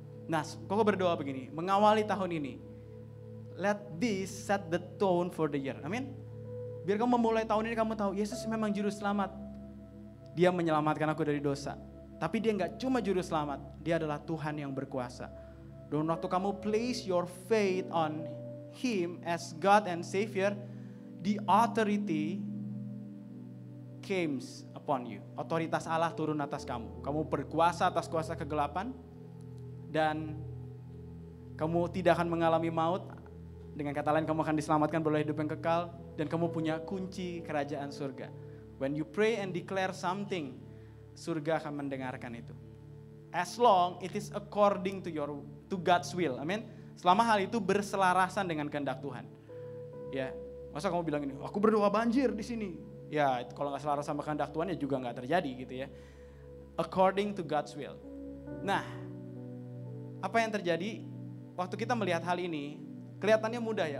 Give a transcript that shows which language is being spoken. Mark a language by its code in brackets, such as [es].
[id] Nah, Koko berdoa begini, mengawali tahun ini, let this set the tone for the year. Amin. Biar kamu memulai tahun ini kamu tahu, Yesus memang Juru Selamat. Dia menyelamatkan aku dari dosa. Tapi dia gak cuma Juru Selamat, dia adalah Tuhan yang berkuasa. [en] Dan waktu kamu place your faith on Him as God and Savior, the authority comes upon you. [id] Otoritas Allah turun atas kamu. Kamu berkuasa atas kuasa kegelapan dan kamu tidak akan mengalami maut. Dengan kata lain kamu akan diselamatkan oleh hidup yang kekal dan kamu punya kunci kerajaan surga. [en] When you pray and declare something, surga akan mendengarkan itu. As long it is according to God's will. [id] Amin. Selama hal itu berselarasan dengan kehendak Tuhan. Ya, masa kamu bilang ini, aku berdoa banjir di sini. Ya, kalau nggak selaras sama kehendak Tuhan ya juga nggak terjadi gitu ya. According to God's will. Nah, apa yang terjadi waktu kita melihat hal ini? Kelihatannya mudah ya.